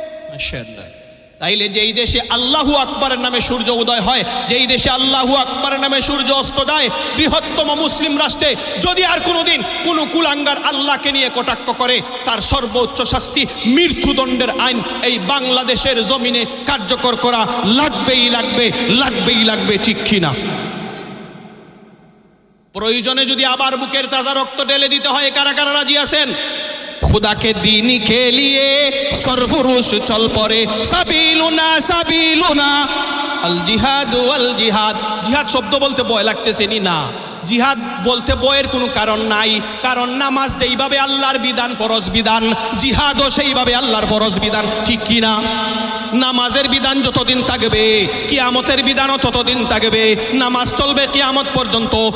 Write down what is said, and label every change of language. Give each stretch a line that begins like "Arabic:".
Bangla: মাশাআল্লাহ। তাইলে যেই দেশে আল্লাহু আকবরের নামে সূর্য উদয় হয়, যেই দেশে আল্লাহু আকবরের নামে সূর্য অস্ত যায়, বৃহত্তম মুসলিম রাষ্ট্রে যদি আর কোনোদিন কোনো কুলাঙ্গার আল্লাহকে নিয়ে কটাক্ষ করে, তার সর্বোচ্চ শাস্তি মৃত্যুদণ্ডের আইন এই বাংলাদেশের জমিনে কার্যকর করা লাগবেই লাগবে, লাগবেই লাগবে, ঠিক কিনা? প্রয়োজনে যদি আবার বুকের তাজা রক্ত ঢেলে দিতে হয়, কারা কারা রাজি আছেন?
Hindi: खुदा के दीन के लिए सरफुरुश चल पड़े
Arabic: साबिलुना साबिलुना अल जिहाद अल जिहाद।
Bangla: जिहाद शब्द बोलते भय लागतेছেনি না, জিহাদ বলতে বয়ের কোনো কারণ নাই, কারণ নামাজ যেইভাবে আল্লাহর বিধান ফরজ বিধান, জিহাদও সেইভাবে আল্লাহর ফরজ বিধান, ঠিক কি না? নামাজের বিধান যতদিন থাকবে কিয়ামতের বিধানও ততদিন থাকবে, নামাজ চলবে কিয়ামত পর্যন্ত।